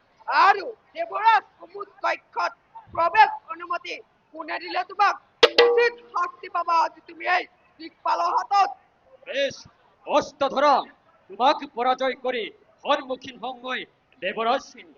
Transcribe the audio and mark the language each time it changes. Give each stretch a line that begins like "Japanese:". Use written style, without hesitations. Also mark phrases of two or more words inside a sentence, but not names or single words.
Assamese: আৰু দেৱৰাজ কুমুদ কক্ষত প্ৰৱেশ অনুমতি কোনে দিলে তোমাক? উচিত শাস্তি পাবা আজি তুমি এই দিকপালৰ হাতত। বেশ, অস্ত্র ধরা। তোমাকে পরাজয় করে সম্মুখীন হম মই দেবরাজ সিংহ।